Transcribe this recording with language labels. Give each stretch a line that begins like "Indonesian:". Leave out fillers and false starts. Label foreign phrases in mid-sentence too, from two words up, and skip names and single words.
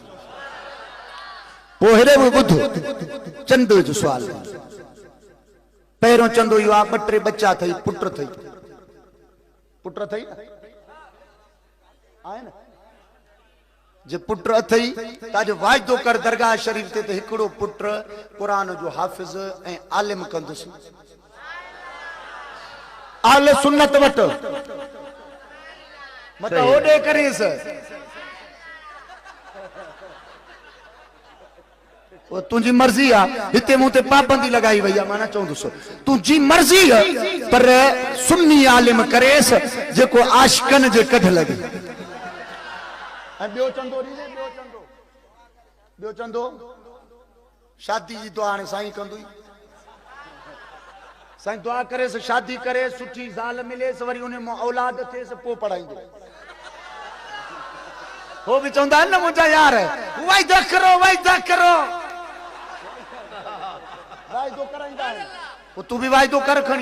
Sindhi: पो हेरे ॿुध चंदो जो सवाल पहिरों चंदो इहो आहे 2-3 बच्चा थई पुट थई आए न जे पुट अथई ताजो वाइदो कर दरगाह शरीफ ते त हिकिड़ो पुट कुरान जो हाफिज ऐं आलिम कंदुसि आल सुन्नत वट मत ओडे करीस वो तुझी मर्जी आ हिते मूं ते पाबंदी लगाई वई आ मां न चवंदुसि तुझी मर्जी है पर सुन्नी आलिम करेस जेको आशिकन जे कढ लगे। ॿियो चंदो शादी जी दुआ हाणे साईं कंदुई साईं दुआ करे शादी करे सुठी ज़ाल मिलेस वरी उन में औलाद थिएस पोइ पढ़ाईंदो हो भी चवंदा आहिनि न मुंहिंजा यार वाइदो करो वाइदो कराईंदा आहिनि पोइ तूं बि वाइदो कर खणी।